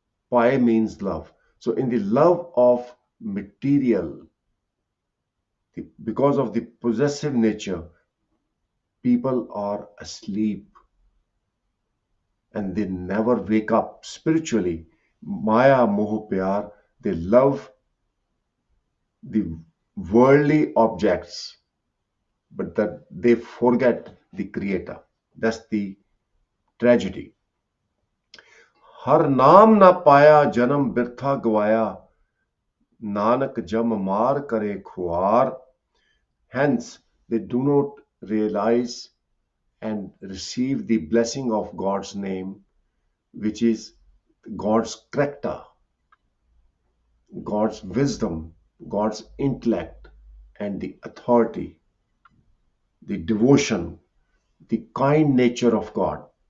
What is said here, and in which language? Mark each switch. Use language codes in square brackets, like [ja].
[en] Pae means love. So in the love of material, because of the possessive nature, people are asleep and they never wake up spiritually. [pa] Maya moh pyar, [en] they love the worldly objects, but that they forget the creator. That's the tragedy. [pa] हर नाम ना पाया जन्म बिरथा गवाया नानक जम मार करे खुआर. [en] Hence they do not realize and receive the blessing of God's name, which is God's character, God's wisdom, God's intellect, and the authority, the devotion, the kind nature of God.